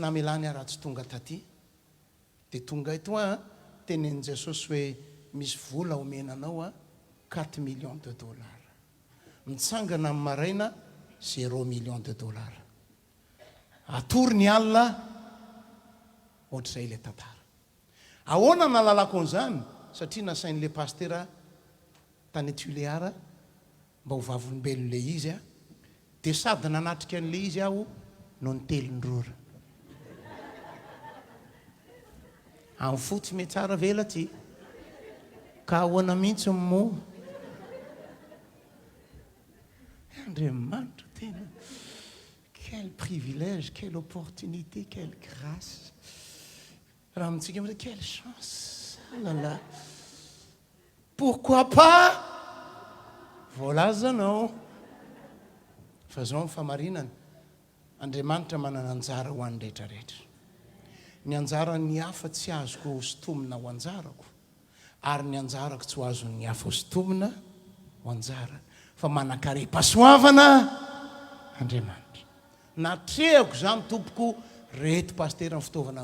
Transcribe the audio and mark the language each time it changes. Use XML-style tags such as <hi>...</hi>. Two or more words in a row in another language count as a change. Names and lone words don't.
<mg>namelany raha tsy tonga taty dia tonga eto tenen'i Jesosy hoe misy vola omenanao</mg> <fr>4 millions de dollars</fr> <mg>mitsangana amin'ny maraina</mg> <fr>0 millions de dollars</fr> <mg>atory ny alina ohatr'izay ilay tantara ahoana nalalako an'izany satria nasain'le pastera tany Tuléar mba ho vavolombelon' le izy dia sady nanatrika an'le izy aho no nitelondrora amin'ny fotsy me tsara vela ty ka ahoana mihitsy mo Andriamanitra tena</mg> <fr>quel privilège quelle opportunité quelle grâce</fr> <mg>raha amintsika amin'izay</mg> <fr>quelle chance</fr> <mg>alala</mg> <fr>pourquoi pas</fr> <mg>voalazanao fa zao ny famarinana Andriamanitra manana anjara ho an'ny rehetrarehetra ny anjarany hafa tsy azoko hosintomina ho anjarako ary ny anjarako tsy ho azon'ny hafa hosintomina ho anjara fa manakare-pasoavana Andriamanitra natrehako zany tompoko reto pastera ny fitaovana</mg>